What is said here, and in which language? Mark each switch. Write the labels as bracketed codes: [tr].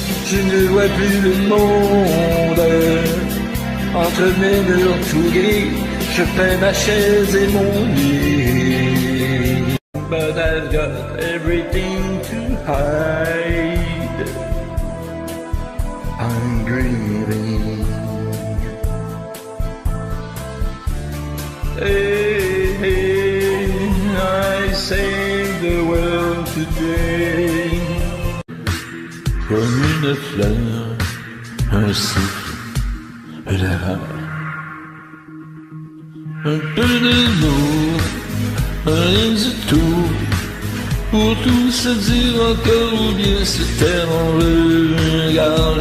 [fr] Je ne vois plus le monde. Entre mes murs tout gris, je peins ma chaise et mon lit. [en] But I've got everything to hide. I'm grieving. Hey, hey, I saved the world today. [fr] Comme une fleur, un souffle, là. Un peu d'amour, rien du tout. Pour tout se dire encore ou bien se taire en regard.